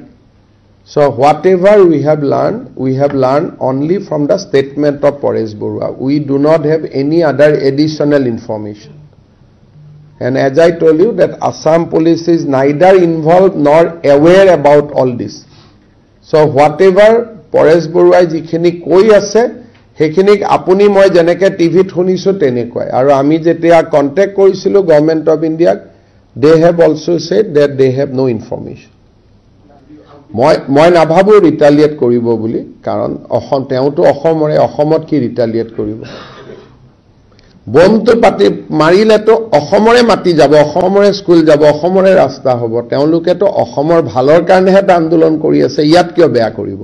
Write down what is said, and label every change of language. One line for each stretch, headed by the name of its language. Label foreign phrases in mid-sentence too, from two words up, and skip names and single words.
English: So whatever we have learned only from the statement of Paresh Barua. We do not have any other additional information. And as I told you that Assam police is neither involved nor aware about all this. So whatever
Assamese: Paresh Barua যিখিনি কৈ আছে, হেখিনিক আপুনি মই যেনেকৈ TV শুনিছোঁ তেনেকৈ. আৰু আমি যেতিয়া contact কৰিছিলোঁ
English: Government of India, they have also said that they have no information.
Assamese: মই নাভাবো ৰিটালিয়েট কৰিব বুলি, কাৰণ তেওঁটো অসমত কি ৰিটালিয়েট কৰিব। বমটো পাতি মাৰিলেতো অসমৰে মাটি যাব, অসমৰে স্কুল যাব, অসমৰে ৰাস্তা হ'ব। তেওঁলোকেতো অসমৰ ভালৰ কাৰণেহে আন্দোলন কৰি আছে, ইয়াত কিয় বেয়া কৰিব?